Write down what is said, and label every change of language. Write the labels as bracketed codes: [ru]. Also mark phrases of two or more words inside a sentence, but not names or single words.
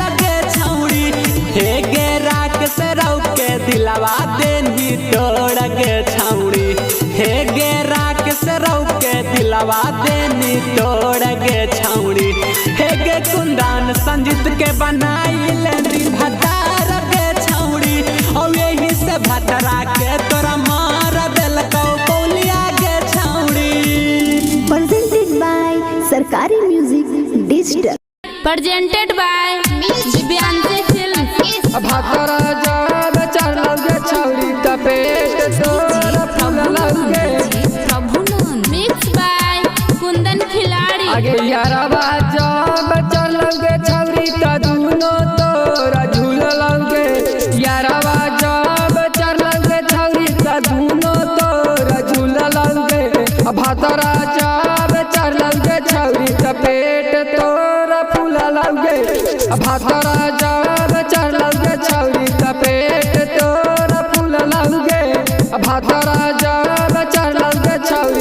[mai] गे छौड़ी हे गे राकेश राव के दिलवा देनी तोड़ गे छौड़ी हे गे राकेश राव के दिलवा देनी तोड़ गे छौड़ी हे गे कुंदन संजीत के बनाई लेनी भतार गे छौड़ी और यही से भतरा के तोरा मार दिल कौलिया गे छौड़ी। [en] presented by सरकारी म्यूजिक डिजिटल। presented by दिव्यांशी फिल्म। [mai] भतरा जब चढ़लगे छौरी त पेट तोरा फूललगे [en] mix by कुंदन खिलाड़ी। [mai] आगे यारवा जब चढ़लगे छौरी त दुनो तोरा झूललगे यारवा जब चढ़लगे छौरी त दुनो तोरा झूललगे भतरा जब चढ़लगे छौरी त पेट तोरा फूललगे भतरा जब चढ़लगे छौरी त पेट तोरा फूललगे भतरा जब चढ़लगे छौरी